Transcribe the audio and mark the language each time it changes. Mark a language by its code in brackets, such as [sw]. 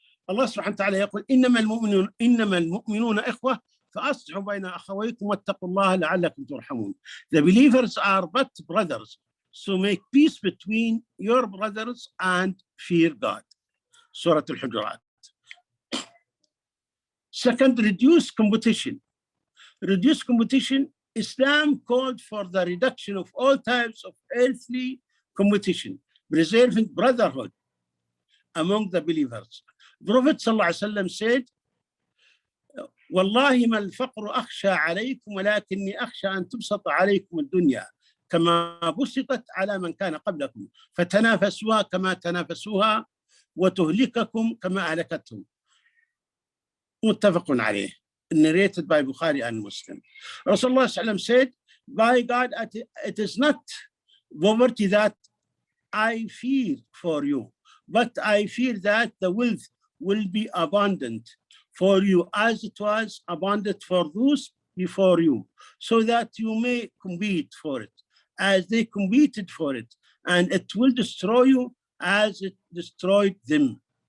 [ar] Allah subhanahu wa ta'ala يقول إنما المؤمنون إخوة فأصلحوا بين أخويكم واتقوا الله لعلكم ترحمون. [en] The believers are but brothers, so make peace between your brothers and fear God. Surah Al-Hujurat. Second, reduce competition. Reduce competition. Islam called for the reduction of all types of earthly competition, preserving brotherhood among the believers. The Prophet ﷺ said, [ar] والله ما الفقر أخشى عليكم ولكني أخشى أن تبسط عليكم الدنيا كما بسطت على من كان قبلكم فتنافسوها كما تنافسوها وتهلككم كما أهلكتهم. متفق عليه. [en] Narrated by Bukhari and Muslim. Rasulullah ﷺ said, by God, it is not poverty that I fear for you, but I fear that the wealth will be abundant for you as it was abundant for those before you, so that you may compete for it as they competed for it, and it will destroy you as it destroyed them.